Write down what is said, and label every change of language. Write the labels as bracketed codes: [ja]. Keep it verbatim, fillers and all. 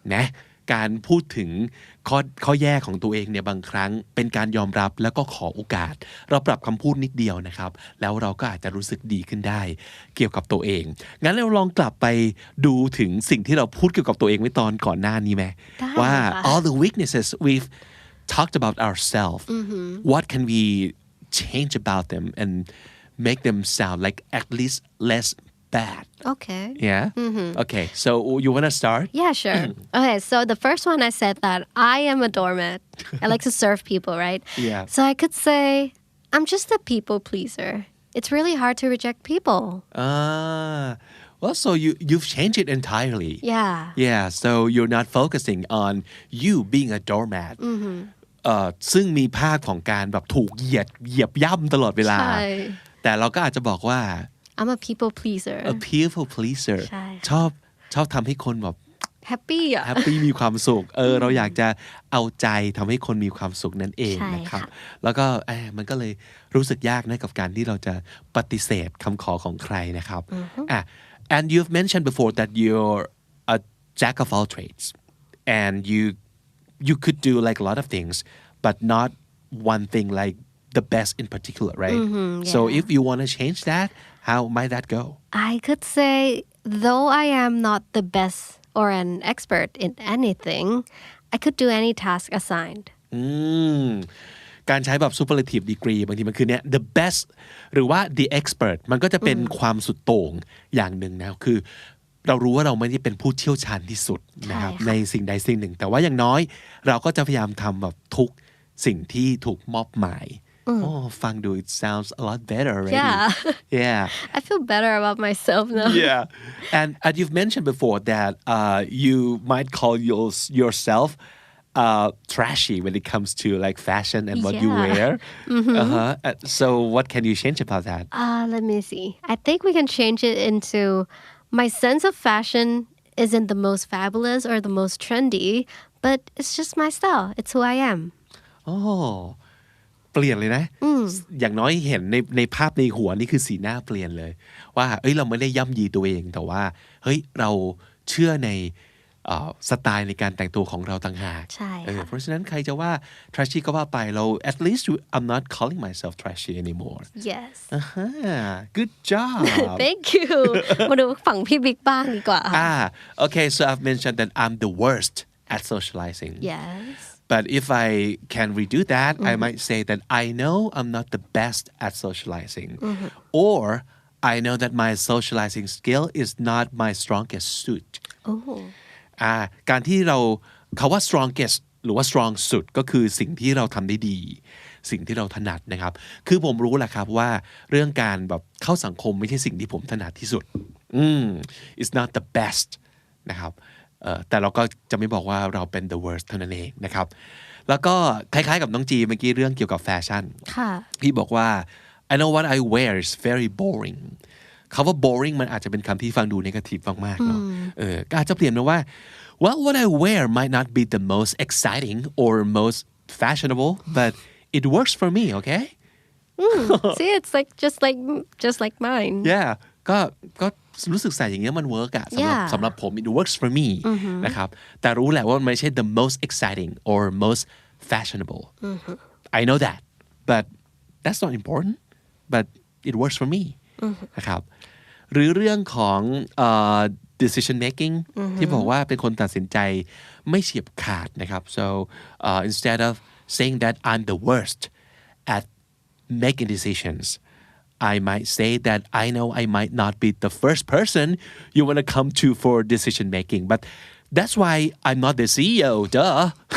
[th] นะการพูดถึงข้อข้อแย่ของตัวเองเนี่ยบางครั้งเป็นการยอมรับแล้วก็ขอโอกาสเราปรับคำพูดนิดเดียวนะครับแล้วเราก็อาจจะรู้สึกดีขึ้นได้เกี่ยวกับตัวเองงั้นเราลองกลับไปดูถึงสิ่งที่เราพูดเกี่ยวกับตัวเองไว้ตอนก่อนหน้านี้ไหมว่า [en] all the weaknesses we've talked about ourselves mm-hmm. what can we change about them and make them sound like at least less bad okay yeah mm-hmm. okay so you want to start yeah sure okay so the first one I said that I am a doormat I like to serve people right yeah so I could say I'm just a people pleaser it's really hard to reject people ah well so you you've changed it entirely yeah yeah so you're not focusing on you being a doormat mm-hmm. [th] เอ่อซึ่งมีภาพของการแบบถูกเหยียดเหยียบย่ำตลอดเวลา ใช่ แต่เราก็อาจจะบอกว่า [en] I'm a people pleaser a people pleaser [th] ใช่ ชอบชอบทำให้คนแบบ แฮปปี้อ่ะ แฮปปี้มีความสุขเออเราอยากจะเอาใจทำให้คนมีความสุขนั่นเองนะครับแล้วก็เออมันก็เลยรู้สึกยากนะกับการที่เราจะปฏิเสธคำขอของใครนะครับอ่ะ [en] and you've mentioned before that you're a jack of all trades and you you could do like a lot of things but not one thing like the best in particular, right? Mm-hmm, yeah. So if you want to change that, how might that go? I could say, though I am not the best or an expert in anything, I could do any task assigned. [th] อืมการใช้แบบ superlative degree บางทีมันคือเนี่ย the best หรือว่า the expert มันก็จะเป็นความสุดโต่งอย่างหนึ่งนะคือเรารู้ว่าเราไม่ได้เป็นผู้เชี่ยวชาญที่สุดนะครับในสิ่งใดสิ่งหนึ่งแต่ว่าอย่างน้อยเราก็จะพยายามทำแบบทุกสิ่งที่ถูกมอบหมาย [en] Oh, Fangdu, it sounds a lot better already. Yeah. Yeah. I feel better about myself now. Yeah. And as you've mentioned before that uh, you might call your, yourself uh, trashy when it comes to like fashion and what yeah. you wear. Mm-hmm. Uh-huh. Uh, so what can you change about that? Uh, let me see. I think we can change it into my sense of fashion isn't the most fabulous or the most trendy, but it's just my style. It's who I am. Oh. [th] เปลี่ยนเลยนะอย่างน้อยเห็นในในภาพในหัวนี่คือสีหน้าเปลี่ยนเลยว่าเอ้ยเราไม่ได้ย่ำยีตัวเองแต่ว่าเฮ้ยเราเชื่อในเอ่อสไตล์ในการแต่งตัวของเราต่างหาก ใช่ เออเพราะฉะนั้นใครจะว่า trashy ก็ว่าไปเรา [en] at least I'm not calling myself trashy anymore yes uh-huh. good job thank you [th] มาดูฝั่งพี่บิ๊กบ้างดีกว่า [en] ah okay so I've mentioned that I'm the worst at socializing yes But if I can redo that, mm-hmm. I might say that I know I'm not the best at socializing. Mm-hmm. Or I know that my socializing skill is not my strongest suit. Oh. [th] อ่าการที่เราคำว่า strongest หรือว่า strong suit ก็คือสิ่งที่เราทำได้ดีสิ่งที่เราถนัดนะครับคือผมรู้แหละครับว่าเรื่องการแบบเข้าสังคมไม่ใช่สิ่งที่ผมถนัดที่สุดอืม [en] It's not the best [th] นะครับแต่เราก็จะไม่บอกว่าเราเป็น the worst เท่านั้นเองนะครับแล้วก็คล้ายๆกับน้องจีเมื่อกี้เรื่องเกี่ยวกับแฟชั่น ค่ะ พี่บอกว่า [en] I know what I wear is very boring [th] คำว่า boring มันอาจจะเป็นคำที่ฟังดู negative มากๆเนาะเออก็อาจจะเปลี่ยนเป็นว่า [en] well what I wear might not be the most exciting or most fashionable but it works for me okay mm, see it's like just like just like mine [th] yeah ก็ก็รู้สึกใส่อย่างเงี้ยมันเวิร์กอะสำหรับ [en] yeah. [th] สำหรับผม [en] it works for me mm-hmm. [th] นะครับแต่รู้แหละว่ามันไม่ใช่ [en] the most exciting or most fashionable mm-hmm. I know that but that's not important but it works for me mm-hmm. [th] นะครับหรือเรื่องของ uh, decision making mm-hmm. ที่บอกว่าเป็นคนตัดสินใจไม่เฉียบขาดนะครับ [en] so uh, instead of saying that I'm the worst at making decisions I might say that I know I might not be the first person you want to come to for decision making, but that's why I'm not the C E O, duh.